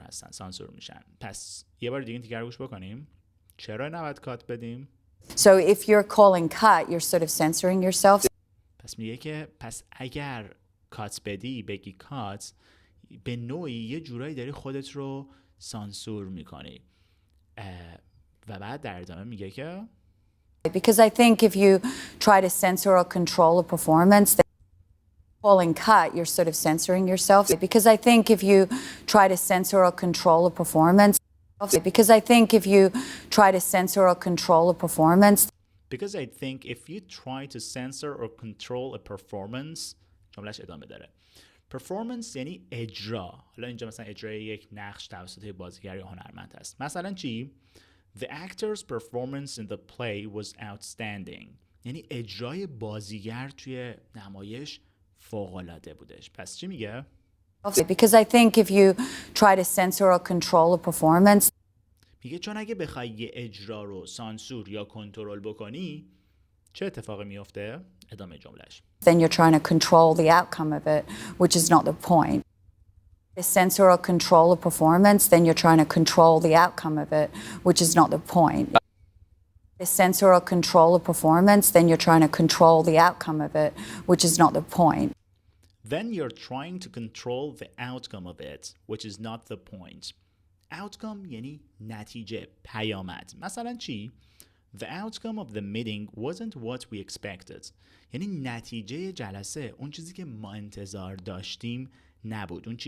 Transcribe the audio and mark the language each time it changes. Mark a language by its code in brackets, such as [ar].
[fa] سانسور میشن. پس یه بار دیگه تیکر گوش بکنیم. چرا نباید کات بدیم؟ [en] So if you're calling cut, you're sort of censoring yourself. [fa] پس میگه که پس اگر کات بدی بگی کات به نوعی یه جورایی داری خودت رو سانسور میکنی. و بعد در ادامه میگه که [en] Because I think if you try to censor or control a performance, then calling cut, you're sort of censoring yourself. Because I think if you try to censor or control a performance, because I think if you try to censor or control a performance, Because I think if you try to censor or control a performance [fa] جملهش ادامه داره. Performance یعنی اجرا. حالا اینجا مثلا اجرای یک نقش توسط بازیگر یا هنرمند هست. مثلا چی؟ [en] The actor's performance in the play was outstanding. [fa] یعنی اجرای بازیگر توی نمایش فوق‌العاده بودش. پس چی میگه؟ [en] because I think if you try to censor or control a performance, [fa] میگه چون اگه بخوای یه اجرا رو سانسور یا کنترل بکنی چه اتفاقی میفته؟ ادامه جملهش. [en] then you're trying to control the outcome of it, which is not the point. To censor or control a performance, then you're trying to control the outcome of it, which is not the point. To censor or control a performance, then you're trying to control the outcome of it, which is not the point. Then you're trying to control the outcome of it, which is not the point. [fa] Outcome یعنی نتیجه، پیامد. مثلا چی؟ [en] The outcome of the meeting wasn't what we expected. [fa] یعنی نتیجه جلسه اون چیزی که ما انتظار داشتیم نبود.